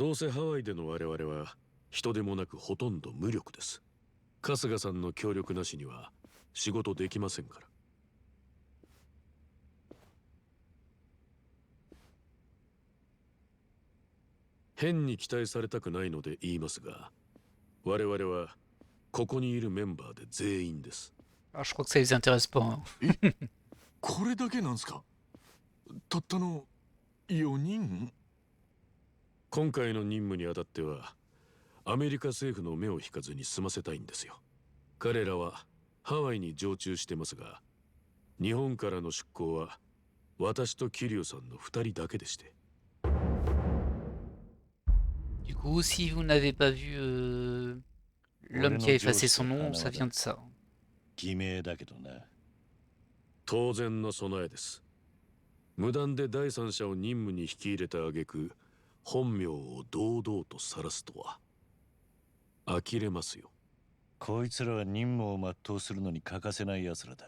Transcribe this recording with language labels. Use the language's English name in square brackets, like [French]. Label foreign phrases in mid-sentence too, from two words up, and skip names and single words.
[Japanese] どうせハワイでの我々は人でもなくほとんど無力です。春日さんの協力なしには仕事できませんから。変に期待されたくないので言いますが、我々はここにいるメンバーで全員です。 [French] Alors, je crois que ça les intéresse pas, hein. [Japanese] これだけなんすか？たったの4人？今回の任務にあたってはアメリカ政府の目を引かずに済ませたいんですよ。彼らはハワイに常駐してますが、日本からの出港は私と桐生さんの2人だけでして。 [French] Du coup, si vous n'avez pas vu l'homme qui a effacé son nom, ça vient de ça. [Japanese] 偽名だけどな。当然の備えです。無断で第三者を任務に引き入れた挙句、本名を堂々と晒すとは呆れますよ。こいつらは任務を全うするのに欠かせない奴らだ。